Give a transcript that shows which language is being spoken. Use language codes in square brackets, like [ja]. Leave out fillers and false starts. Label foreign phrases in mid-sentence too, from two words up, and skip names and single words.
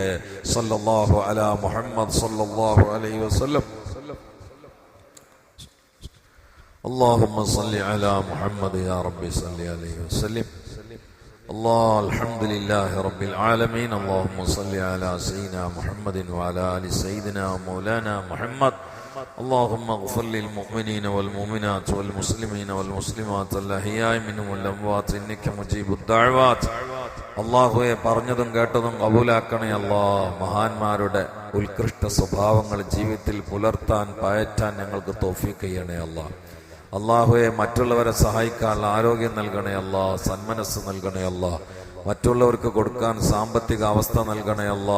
[ar] صلى الله على محمد صلى الله عليه وسلم. اللهم صل على محمد يا رب صل عليه وسلم. الحمد لله رب العالمين. اللهم صل على سيدنا محمد وعلى آل سيدنا مولانا محمد. اللهم اغفر للمؤمنين والمؤمنات والمسلمين والمسلمات الأحياء منهم والأموات إنك مجيب الدعوات. [ml] അള്ളാഹുവെ പറഞ്ഞതും കേട്ടതും കബൂലാക്കണേ അല്ലാ. മഹാന്മാരുടെ ഉത്കൃഷ്ട സ്വഭാവങ്ങൾ ജീവിതത്തിൽ പുലർത്താൻ പയറ്റാൻ ഞങ്ങൾക്ക് തൗഫീഖ് ചെയ്യണേ അല്ലാ. അള്ളാഹുവെ മറ്റുള്ളവരെ സഹായിക്കാൻ ആരോഗ്യം നൽകണേ അല്ലാ, സന്മനസ് നൽകണേ അല്ലാ. മറ്റുള്ളവർക്ക് കൊടുക്കാൻ സാമ്പത്തിക അവസ്ഥ നൽകണേ അല്ലാ.